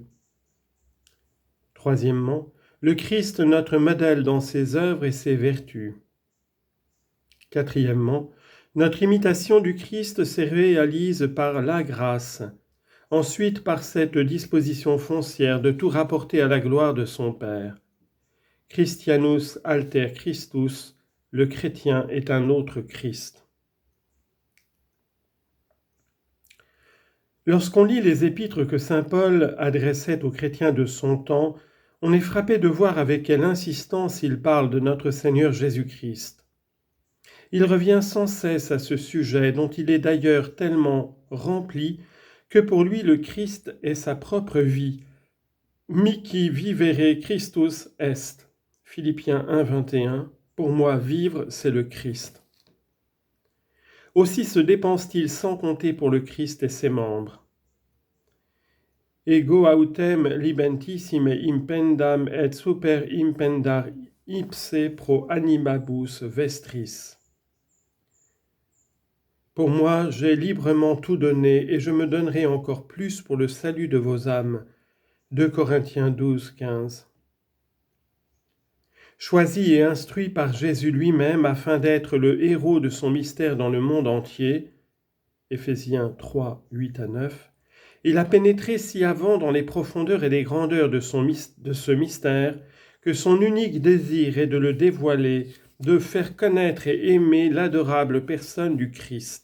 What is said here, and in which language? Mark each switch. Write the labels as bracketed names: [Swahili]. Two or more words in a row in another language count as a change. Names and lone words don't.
[French] Troisièmement, le Christ, notre modèle dans ses œuvres et ses vertus. Quatrièmement, notre imitation du Christ se réalise par la grâce, ensuite par cette disposition foncière de tout rapporter à la gloire de son Père. [Latin] Christianus alter Christus, [French] le chrétien est un autre Christ. Lorsqu'on lit les épîtres que saint Paul adressait aux chrétiens de son temps, on est frappé de voir avec quelle insistance il parle de notre Seigneur Jésus-Christ. Il revient sans cesse à ce sujet dont il est d'ailleurs tellement rempli que pour lui le Christ est sa propre vie. [Latin] Mihi vivere Christus est. [French] Philippiens 1, 21, pour moi, vivre, c'est le Christ. Aussi se dépense-t-il sans compter pour le Christ et ses membres. [Latin] Ego autem libentissime impendam et super impendar ipse pro animabus vestris. [French] Pour moi, j'ai librement tout donné et je me donnerai encore plus pour le salut de vos âmes. 2 Corinthiens 12, 15. Choisi et instruit par Jésus lui-même afin d'être le héros de son mystère dans le monde entier, Éphésiens 3, 8 à 9, il a pénétré si avant dans les profondeurs et les grandeurs de ce mystère que son unique désir est de le dévoiler, de faire connaître et aimer l'adorable personne du Christ.